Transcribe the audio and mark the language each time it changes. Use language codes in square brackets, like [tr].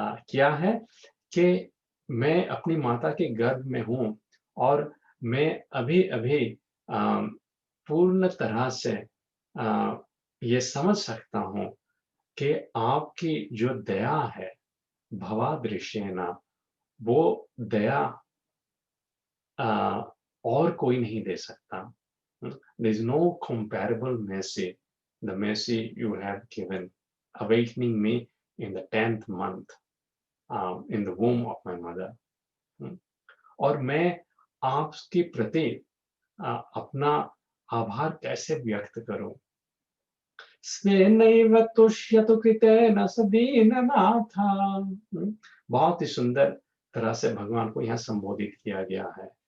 [hi] क्या है कि मैं अपनी माता के गर्भ में हूँ और मैं अभी-अभी पूर्ण तरह से ये समझ सकता हूँ कि आपकी जो दया है, भवादृशेन, वो दया अ, और कोई नहीं दे सकता। [en] There is no comparable mercy, the mercy you have given, awakening me in the 10th month, in the womb of my mother. [hi] हुँ, और मैं आपके प्रति अपना आभार कैसे व्यक्त करूँ? [sa] स्वेनैव तुष्यतु कृतेन स दीननाथ। [hi] बहुत ही सुंदर तरह से भगवान को यहाँ संबोधित किया गया है।